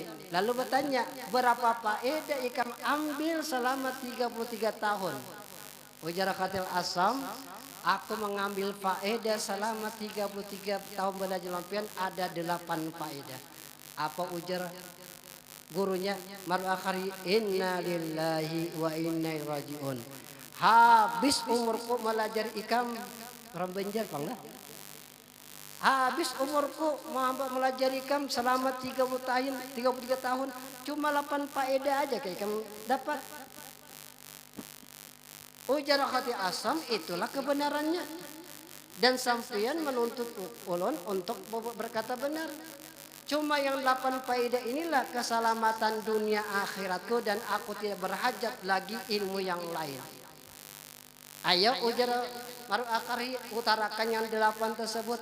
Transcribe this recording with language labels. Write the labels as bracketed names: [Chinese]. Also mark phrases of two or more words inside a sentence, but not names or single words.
[Banjar] Lalu bertanya, berapa faedah ikam ambil selama 33 tahun? Ujar Khatil Asam, aku mengambil faedah selama 33 tahun belajar lampian ada 8 faedah. Apa ujar gurunya? Mar'akhari [Arabic] إنا لله وإنا إليه راجعون. [Banjar] Habis umurku belajar ikam orang Banjar bangga. Habis umurku melajari ikam selama 30 tahun, 33 tahun, cuma 8 faedah aja kayak ikam dapat. Ujar Khatil Asam, itulah kebenarannya. Dan sampeyan menuntut ulun untuk berkata benar. Cuma yang 8 faedah inilah keselamatan dunia akhiratku dan aku tidak berhajat lagi ilmu yang lain. Ayo ujar Mar'akhari utarakan yang 8 tersebut.